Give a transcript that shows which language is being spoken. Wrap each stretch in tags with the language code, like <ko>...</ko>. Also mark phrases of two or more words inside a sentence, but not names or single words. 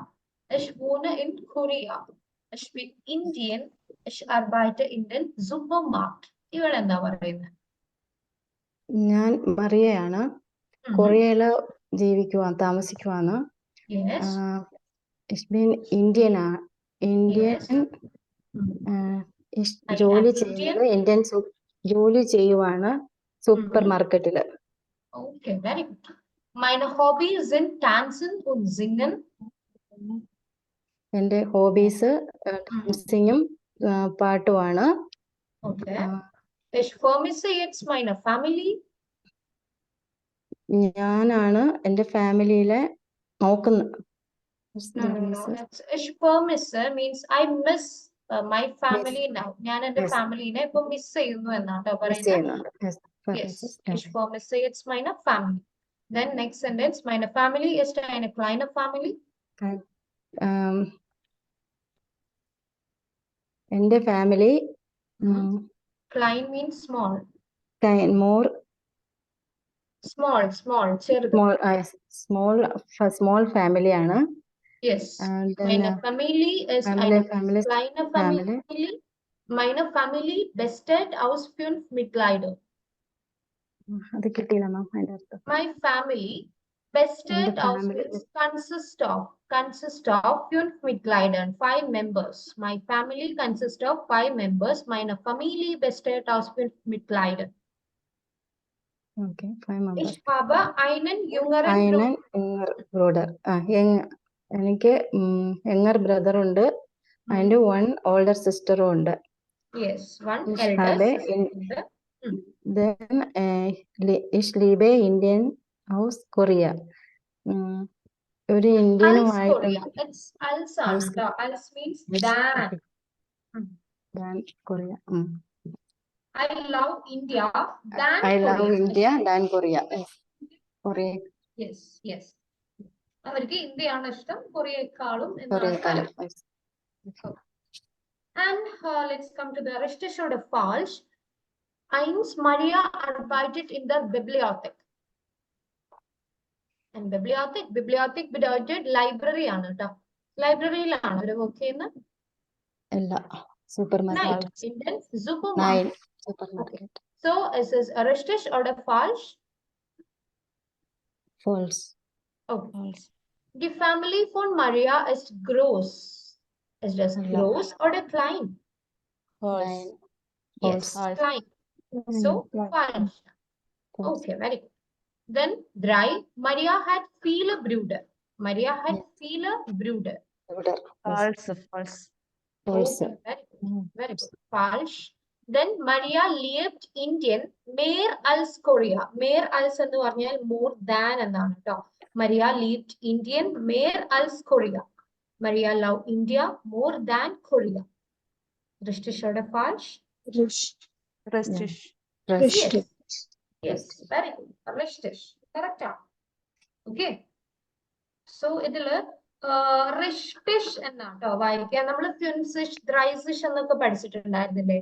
<de>Ich wohne in Korea. Ich bin Indian. Ich arbeite in den Supermarkt.</de> <ml>ഇവിടെ എന്താ പറയുന്നത്? ഞാൻ മറിയയാണ്. കൊറിയയില് താമസിക്കുവാണ്.</ml> <en>Yes.</en> <ml>ഇന്ത്യൻ</ml> <en>Yes. I</en> <ml>ജോലി</ml> <en>am</en> <ml>ചെയ്യുന്നത്</ml> <en>Indian.</en> <ml>ജോലി ചെയ്യുവാണ് സൂപ്പർ മാർക്കറ്റില്.</ml> <en>Okay, very good.</en> <de>Meine Hobbys sind Tanzen und Singen.</de> <ml>എന്റെ ഹോബീസ് ഡാൻസിങ്ങും പാട്ടുമാണ്.</ml> <en>Okay.</en> <de>Ich vermisse jetzt meine Family.</de> <ml>ഞാനാണ് എന്റെ ഫാമിലിയിലെ നോക്കുന്നത്.</ml> <en>No.</en> <de>Ich vermisse</de> <en>means I miss my family now.</en> <ml>ഞാൻ എന്റെ</ml> <en>Yes.</en> <ml>ഫാമിലിനെ ഇപ്പൊ മിസ് ചെയ്യുന്നു എന്നാട്ടോ പറയുന്നത്.</ml> <en>Yes.</en> <de>Ich vermisse jetzt meine Family.</de> <en>Then next sentence,</en> <de>meine Family ist eine kleine Family.</de> <ml>എന്റെ ഫാമിലി</ml> <en>Klein means small.</en> <ml>മോർ ചെറുത്. സ്മോൾ ഫാമിലിയാണ്.</ml> <en>Yes.</en> <de>Meine Familie ist eine kleine Familie. Meine Familie besteht aus 5 Mitgliedern.</de> <ml>അത് കിട്ടിയില്ല മാം അതിന്റെ അർത്ഥം.</ml> <en>My family</en> <de>besteht aus</de> <en>consists of 5 Mitgliedern, 5 members. My family consists of 5 members.</en> <de>Meine Familie besteht aus 5 Mitgliedern.</de> <en>Okay, 5 members.</en> <de>Ich habe einen jüngeren Bruder.</de> <ml>എനിക്ക്</ml> <en>younger brother</en> <ml>ഉണ്ട്. അതിന്റെ 1 ഓൾഡർ സിസ്റ്ററും ഉണ്ട്.</ml> <en>Yes, 1 elder sister.</en> <de>Then ich liebe Indian aus Korea.</de> <ml>ഒരു ഇന്ത്യനുമായിട്ട്</ml> <en>als means than. Korea. I love India than I Korea. love India than Korea. Korea. Yes.</en> <ml>അവർക്ക് ഇന്ത്യയാണ് ഇഷ്ടം കൊറിയയെക്കാളും.</ml> <en>And let's come to the</en> <de>Richtige oder falsch. Eins, Maria arbeitet in der Bibliothek. And bibliothek bedeutet library</de> <ml>ആണ് കേട്ടോ. ലൈബ്രറിയിലാണ് അവർ വർക്ക് ചെയ്യുന്നത്. അല്ല,</ml> <en>supermarket.</en> <de>In den Supermarkt.</de> <en>Supermarket.</en> <de>So es ist richtig oder falsch?</de> <en>False. Okay.</en> <de>Die Family von Maria ist groß. Ist das groß oder klein?</de> <en>False. Yes, klein. So falsch. Okay, very good. Then 3,</en> <de>Maria hat viele Brüder.</de> <en>False. Okay, very good.</en> <de>Falsch. Then Maria liebt Indian mehr als Korea. Mehr als</de> <ml>എന്ന് പറഞ്ഞാൽ</ml> <en>more than</en> <ml>എന്നാണ് കേട്ടോ.</ml> <de>Maria liebt Indian mehr als Korea.</de> <en>Maria love India more than Korea.</en> <de>Richtig oder falsch? Richtig.</de> <en>Yes, very good. Richtig. Correct.</en> <ml>Okay. So ഇതില് റിഷ്ടിഷ് എന്നാട്ടോ വായിക്കുക. നമ്മൾ ഫ്യുൻസിഷ്, ദ്രൈസിഷ് എന്നൊക്കെ പഠിച്ചിട്ടുണ്ടായിരുന്നില്ലേ?</ml>